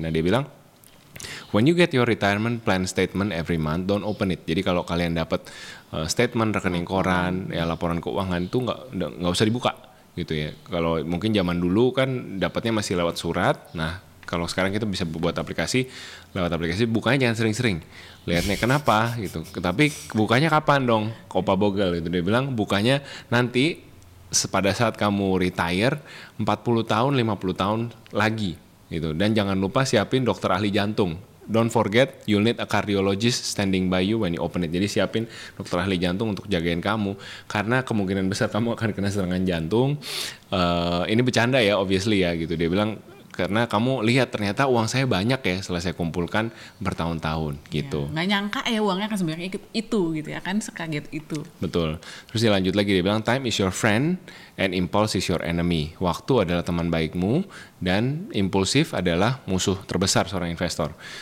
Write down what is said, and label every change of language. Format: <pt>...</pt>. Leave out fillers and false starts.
<id>Nah dia bilang,</id> <en>when you get your retirement plan statement every month, don't open it.</en> <id>Jadi kalau kalian dapat statement rekening koran, ya laporan keuangan itu nggak usah dibuka. gitu ya. Kalau mungkin zaman dulu kan dapatnya masih lewat surat. Nah, kalau sekarang kita bisa buat aplikasi, lewat aplikasi bukanya jangan sering-sering. Lihatnya kenapa gitu. Tapi bukanya kapan dong? Opa Bogle gitu. Dia bilang bukanya nanti pada saat kamu retire 40 tahun, 50 tahun lagi gitu. Dan jangan lupa siapin dokter ahli jantung.</id> <en>Don't forget you'll need a cardiologist standing by you when you open it.</en> <id>Jadi siapin dokter ahli jantung untuk jagain kamu karena kemungkinan besar kamu akan kena serangan jantung. Ini bercanda ya, obviously ya gitu. Dia bilang karena kamu lihat ternyata uang saya banyak ya setelah saya kumpulkan bertahun-tahun gitu. Nggak nyangka ya uangnya kan sebenarnya itu gitu ya kan, sekaget itu. Betul. Terus dia lanjut lagi, dia bilang</id> <en>time is your friend and impulse is your enemy.</en> <id>Waktu adalah teman baikmu dan impulsif adalah musuh terbesar seorang investor.</id>